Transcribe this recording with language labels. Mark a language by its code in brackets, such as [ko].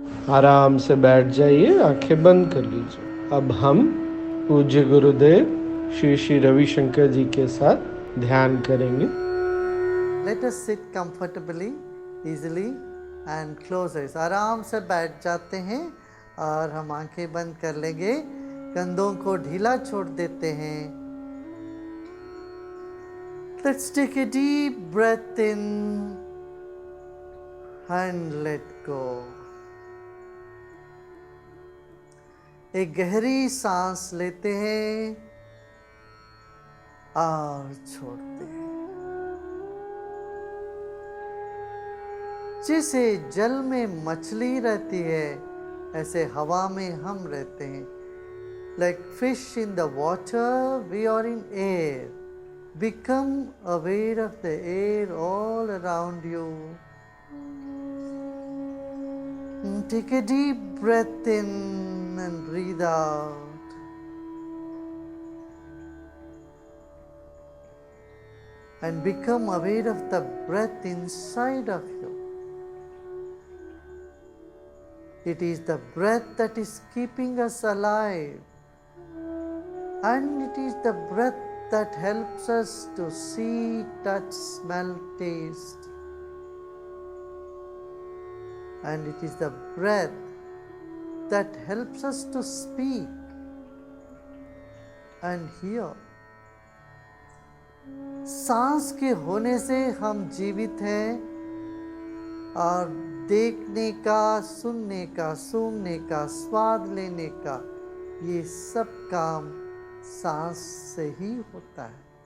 [hi] आराम से बैठ जाइए, आंखें बंद कर लीजिए। अब हम पूज्य गुरुदेव श्री श्री रविशंकर जी के साथ ध्यान करेंगे। [en] Let us sit comfortably, easily and close eyes. [hi] आराम से बैठ जाते हैं और हम आंखें बंद कर लेंगे, कंधों को ढीला छोड़ देते हैं। [en] Let's take a deep breath in and let go. [hi] एक गहरी सांस लेते हैं और छोड़ते हैं। जैसे जल में मछली रहती है, ऐसे हवा में हम रहते हैं। [en] Like fish in the water, we are in air. Become aware of the air all around you. Take a deep breath in and breathe out. And become aware of the breath inside of you. It is the breath that is keeping us alive. And it is the breath that helps us to see, touch, smell, taste. And it is the breath that helps us to speak and hear. [hi] सांस के होने से हम जीवित हैं और देखने का, सुनने का, सूंघने का, स्वाद लेने का, ये सब काम सांस से ही होता है।